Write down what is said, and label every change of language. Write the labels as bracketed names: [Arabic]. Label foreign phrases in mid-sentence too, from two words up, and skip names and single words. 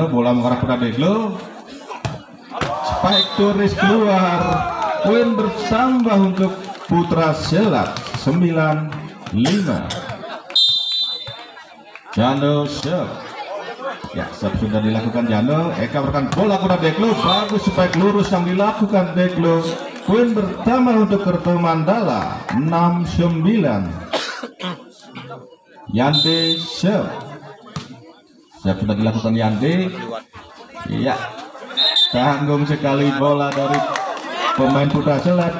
[Indonesian] Bola mengarah pada Deklo. Spike Turis keluar. Poin bertambah untuk Putra Silat 9-5. Jano serve. Ya, sudah dilakukan Jano. Eka merekan bola kuda Deklo. Bagus spike lurus yang dilakukan Deklo. Poin pertama untuk Kerta Mandala 6-9. Yande serve. Sudah dilakukan Yande. Iya. Tanggung sekali bola dari pemain Putra Selat.